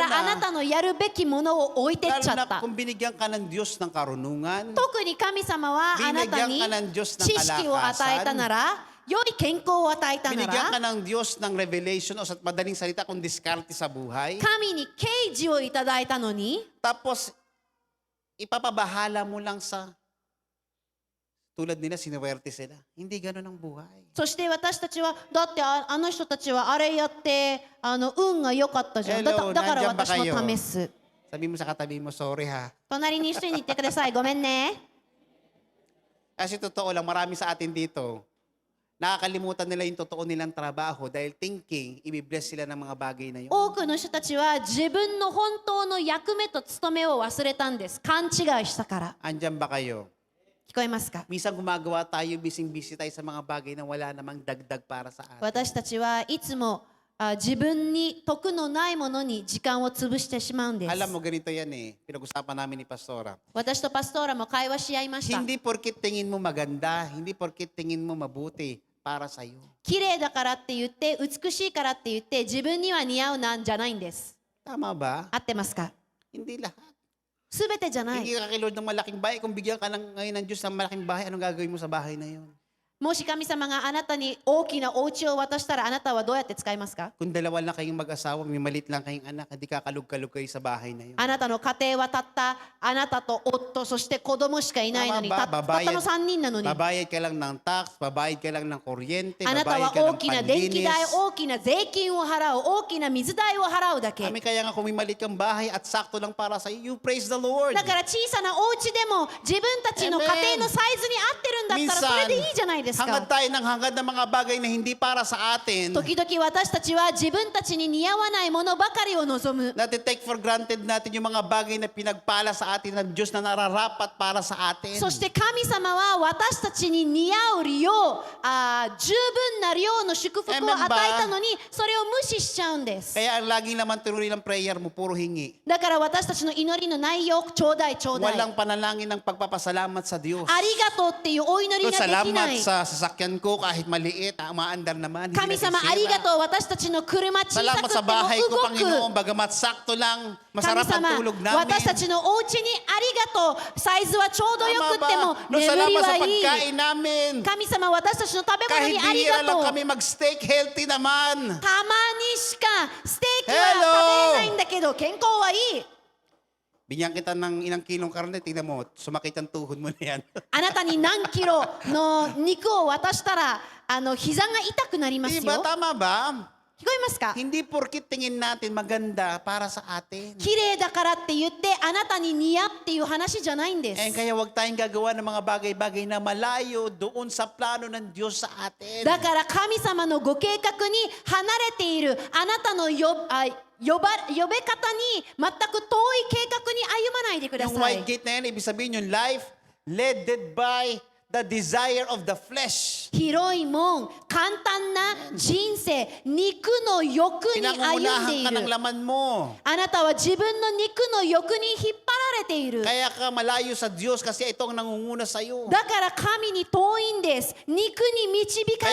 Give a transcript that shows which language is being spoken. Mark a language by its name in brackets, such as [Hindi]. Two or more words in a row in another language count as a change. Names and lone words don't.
[Filipino] Lalo na- [Japanese] あなたのやるべきものを置いてっち [Filipino] Lalo [Japanese] ゃっ [Filipino] na [Japanese] た [Filipino] kung binigyan ka ng Diyos ng karunungan, [Japanese] 特に神様はあなたに [Filipino] binigyan ka ng Diyos ng [Japanese] 知識を与えたなら良い健康を与えたな [Filipino] binigyan ka [Japanese] ら [Filipino] ng Diyos ng revelation o sa madaling salita kung diskarte sa buhay, [Japanese] 神に啓示をいただいたのに [Filipino] tapos ipapabahala mo lang sa tulad nila, sinuwerte sila. Hindi ganun ang buhay. [Japanese] そして私たちはだってあの人たちはあれやって運が良かったじゃんだ [Filipino] Hello, [Japanese] だから [Filipino] nandiyan ba [Japanese] 私も [Filipino] kayo? [Japanese] 試す [Filipino] Sabi mo sa katabi mo, sorry ha. [Japanese] 隣に一緒に言ってくださいごめんね [Filipino] Kasi totoo lang, marami sa atin dito, nakakalimutan nila yung totoo nilang trabaho dahil thinking, ibibless sila ng mga bagay na yun. [Japanese] 多くの人たちは自分の本当の役目と務めを忘れたんです。勘違いしたから。 [Filipino] Andyan ba kayo? [Japanese] 聞こえますか？ [Filipino] Minsan gumagawa tayo, bising-busy tayo sa mga bagay na wala namang dagdag para sa atin. [Japanese] 私たちはいつも自分に得のないものに時間を潰してしまうんです。 [Filipino] Alam mo, ganito yan eh. Pinag-usapan namin ni Pastora. [Japanese] 私とパストーラも会話し合いました。 [Filipino] Hindi porkit tingin mo maganda, hindi porkit tingin mo mabuti, para sa iyo. [Japanese] 綺麗だからって言って美しいからって言って自分には似合うなんじゃないんです。 [Filipino] Tama ba? [Japanese] 合ってますか？ [Filipino] Hindi lahat. [Japanese] すべてじゃない。 [Filipino] Hindi ka kay Lord ng malaking bahay. Kung bigyan ka ngayon ng Diyos ng malaking bahay, anong gagawin mo sa bahay na yun? [Japanese] もし神様があなたに大きなお家を渡したらあなたはどうやって使いますか？ [Filipino] Kung dalawa lang kayong mag-asawa, may malit lang kayong anak, hindi kakalug-kalug kayo sa bahay na yun. [Japanese] あなたの家庭はたったあなたと夫そして子供しかいないのに [Filipino] Tama [Japanese] た [Filipino] ba? [Japanese] ったの3人なのに [Filipino] Babayad ka lang ng tax, babayad ka lang ng kuryente, [Japanese] あなた [Filipino] babayad [Japanese] は [Filipino] ka [Japanese] 大 [Filipino] ng [Japanese] きな電気代 [Filipino] panlinis. [Japanese] 大きな税金を払う大きな水代を払うだけ [Filipino] Kami kaya nga kung may malit kang bahay at sakto lang para sa iyo, [English] you praise the Lord. [Japanese] だから小さなお家でも自分たちの家庭のサイズに合ってるんだったらそれでいいじゃないですか。 [Filipino] hangad tayo ng hangad ng mga bagay na hindi para sa atin. [Japanese] 時々私たちは自分たちに似合わないものばかりを望む。 [English] Take for granted [Filipino] natin yung mga bagay na pinagpala sa atin ng Diyos na nararapat para sa atin. [Japanese] そして神様は私たちに似合う量、十分な量の祝福を与えたのにそれを無視しちゃうんです。 [Filipino] Kaya ang laging naman tuloy ng prayer mo, puro hingi. [Japanese] だから私たちの祈りの内容、ちょうだいちょうだい。 [Filipino] Walang panalangin ng pagpapasalamat sa Diyos. [Japanese] ありがとうっていうお祈り [Filipino] So, [Japanese] ができな [Filipino] salamat [Japanese] い。 [Filipino] sa sasakyan ko kahit maliit, umaandar naman. [Japanese] 神様ありがとう、私たちの車小さ [Filipino] Salamat [Japanese] く [Filipino] sa [Japanese] て [Filipino] bahay ko, [Japanese] も動 [Filipino] Panginoon, [Japanese] く。 [Filipino] bagamat sakto lang, [Japanese] 神 [Filipino] masarap ang [Japanese] 様 [Filipino] tulog namin. [Japanese] 私たちのお家にありがとう、サイズはちょうどよ [Filipino] Tama [Japanese] くっても [Filipino] ba? No, [Japanese] 眠り [Filipino] salamat sa [Japanese] はいい。 [Filipino] pagkain namin. [Japanese] 神様私たちの食べ物 [Filipino] Kahit [Japanese] にあり [Filipino] bihira [Japanese] が [Filipino] lang [Japanese] とう。 [Filipino] kami mag-steak, healthy naman. [Japanese] たまにしかステーキ [Filipino] Hello! [Japanese] は食べれないんだけど健康はいい。 [Filipino] Bigyan kita ng ilang kilong karne, tingnan mo, sumakit ang tuhod mo na yan. [Japanese] あなたに何キロの肉を渡したら膝が痛くなります [Filipino] Di ba? [Japanese] よ。 [Filipino] Tama ba? [Japanese] 聞こえますか？ [Filipino] Hindi porkit tingin natin maganda para sa atin. [Japanese] 綺麗だからって言ってあなたに似合うっていう話じゃないんです。 [Filipino] Kaya huwag tayong gagawa ng mga bagay-bagay na malayo doon sa plano ng Diyos sa atin. [Japanese] だから神様のご計画に離れているあなたの呼べ方に全く遠い計画に歩まないでくだ [Filipino] Yung [Japanese] さ [Filipino] white [Japanese] い。 [Filipino] gate na yan, ibig sabihin yung [English] life led by the desire of the flesh. [Japanese] 広い門、簡単な人生、肉の欲に歩んで [Filipino] Pinangungunahan [Japanese] い [Filipino] ka ng [Japanese] る。 [Filipino] laman mo. [Japanese] あなたは自分の肉の欲に引っ張られている。 [Filipino] Kaya ka malayo sa Diyos kasi ito ang nangunguna sa iyo. [Japanese] だから神に遠いんです。肉に導か